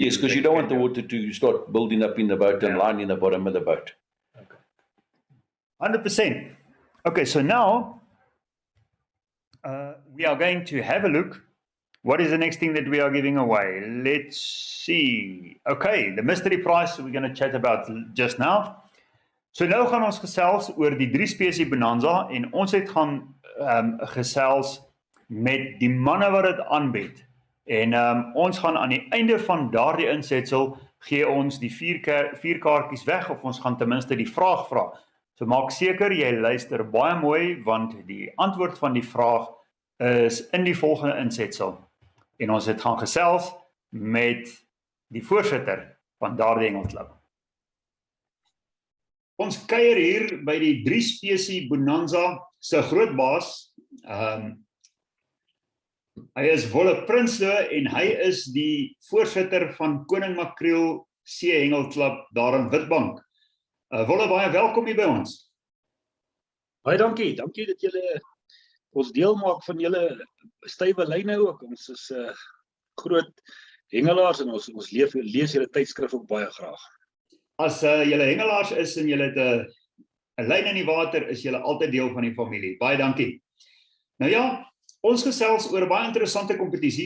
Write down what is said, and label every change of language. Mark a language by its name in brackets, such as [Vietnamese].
[English] Yes, because you don't want the water to start building up in the boat and lying in the bottom of the boat. 100%. Okay, so now we are going to have a look. What is the next thing that we are giving away? Let's see. Okay, the mystery prize we're going to chat about just now. [Afrikaans] So nou gaan ons gesels oor die 3 spesie bonanza en ons het gaan gesels met die manne wat dit aanbied. En ons gaan aan die einde van daardie insetsel gee ons die 4 kaartjies weg of ons gaan ten minste die vraag vra. So maak seker jy luister baie mooi want die antwoord van die vraag is in die volgende insetsel. En ons het gaan gesels met die voorsitter van daardie hengelklub. Ons kuier hier by die 3 spesie bonanza se groot baas. Hy is Wolle Prinsloo en hy is die voorsitter van Koning Makreel See Hengelklub daar in Witbank. Wolle, baie welkom hier by ons. Baie dankie. Dankie dat julle ons deel maak van julle stywe lyne ook. Ons is groot hengelaars en ons lees julle tydskrif ook baie graag. As julle hengelaars is en julle het 'n lyn in die water, is julle altyd deel van die familie. Baie dankie. Nou ja, ons gesels oor 'n baie interessante kompetisie.